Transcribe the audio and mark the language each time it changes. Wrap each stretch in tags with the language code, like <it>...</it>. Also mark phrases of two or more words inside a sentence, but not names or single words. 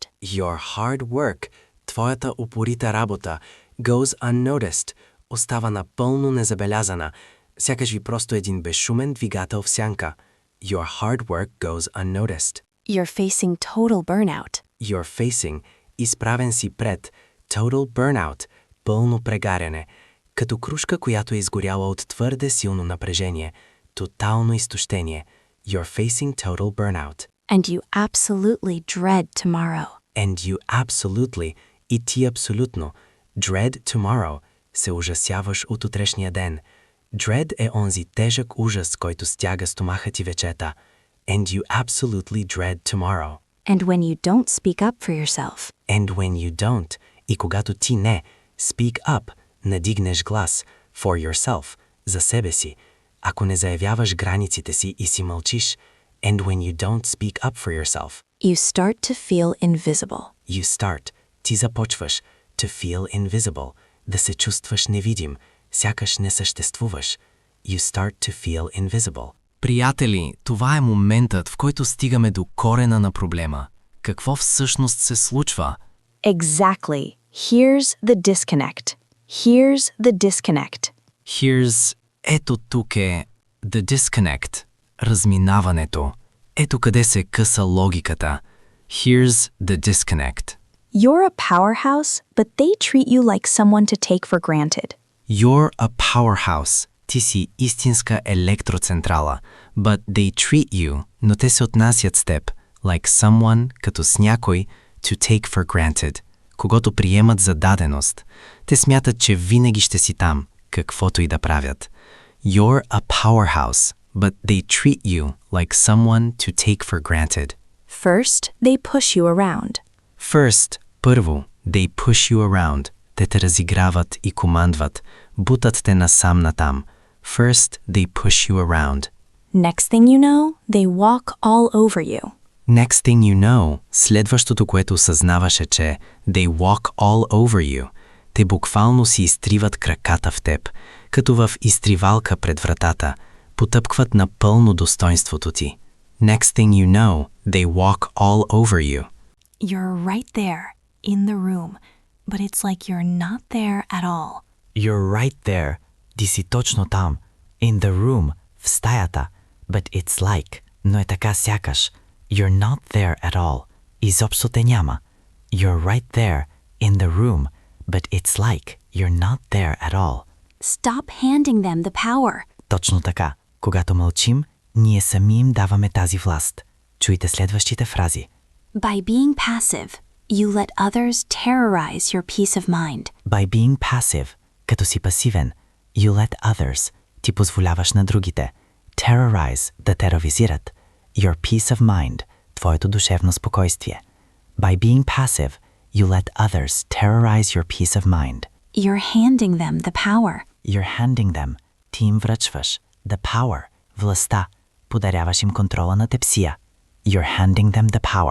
<en>Your hard work,</en> <bg>твоята упорита работа,</bg> <en>goes unnoticed,</en> <bg>остава напълно незабелязана, сякаш ви просто един безшумен двигател в сянка.</bg> <en>Your hard work goes unnoticed. You're facing total burnout. You're facing,</en> <bg>изправен си пред,</bg> <en>total burnout,</en> <bg>пълно прегаряне, като крушка, която е изгоряла от твърде силно напрежение, тотално изтощение.</bg> <en>You're facing total burnout. And you absolutely dread tomorrow. And you absolutely,</en> <bg>и ти абсолютно,</bg> <en>dread tomorrow,</en> <bg>се ужасяваш от утрешния ден. Dread е онзи тежък ужас, който стяга стомаха ти вечета.</bg> <en>And you absolutely dread tomorrow. And when you don't speak up for yourself. And when you don't,</en> <bg>и когато ти не,</bg> <en>speak up,</en> <bg>надигнеш глас,</bg> <en>for yourself,</en> <bg>за себе си, ако не заявяваш границите си и си мълчиш,</bg> <en>and when you don't speak up for yourself. You start to feel invisible. You start,</en> <bg>ти започваш,</bg> <en>to feel invisible,</en> <bg>да се чувстваш невидим, сякаш не съществуваш.</bg> <en>You start to feel invisible.</en> <bg>Приятели, това е моментът, в който стигаме до корена на проблема. Какво всъщност се случва?</bg> <en>Exactly. Here's the disconnect. Here's the disconnect. Here's,</en> <bg>ето тук е,</bg> <en>the disconnect,</en> <bg>разминаването. Ето къде се къса логиката.</bg> <en>Here's the disconnect. You're a powerhouse, but they treat you like someone to take for granted. You're a powerhouse.</en> <bg>Ти си истинска електроцентрала,</bg> <en>but they treat you,</en> <bg>но те се отнасят с теб,</bg> <en>like someone,</en> <bg>като с някой,</bg> <en>to take for granted,</en> <bg>когато приемат за даденост. Те смятат, че винаги ще си там, каквото и да правят.</bg> <en>You're a powerhouse, but they treat you like someone to take for granted. First, they push you around. First, първо, they push you around.</en> <bg>Те те разиграват и командват, бутат те насам-натам.</bg> <en>First, they push you around. Next thing you know, they walk all over you. Next thing you know,</en> <bg>следващото, което осъзнаваш е, че</bg> <en>they walk all over you.</en> <bg>Те буквално си изтриват краката в теб, като в изтривалка пред вратата, потъпкват напълно достоинството ти.</bg> <en>Next thing you know, they walk all over you. You're right there, in the room, but it's like you're not there at all. You're right there.</en> <bg>Ти си точно там.</bg> <en>In the room.</en> <bg>В стаята.</bg> <en>But it's like.</en> <bg>Но е така сякаш.</bg> <en>You're not there at all.</en> <bg>Изобщо те няма.</bg> <en>You're right there. In the room. But it's like. You're not there at all. Stop handing them the power.</en> <bg>Точно така. Когато мълчим, ние сами им даваме тази власт. Чуйте следващите фрази.</bg> <en>By being passive, you let others terrorize your peace of mind. By being passive,</en> <bg>като си пасивен,</bg> <en>you let others,</en> <bg>ти позволяваш на другите, terrorize, да тероризират,</bg> <en>your peace of mind,</en> <bg>твоето душевно спокойствие.</bg> <en>By being passive, you let others terrorize your peace of mind. You're handing them the power. You're handing them,</en> <bg>ти им връчваш,</bg> <en>the power,</en> <bg>властта, подаряваш им контрола на тепсия.</bg> <en>You're handing them the power.</en>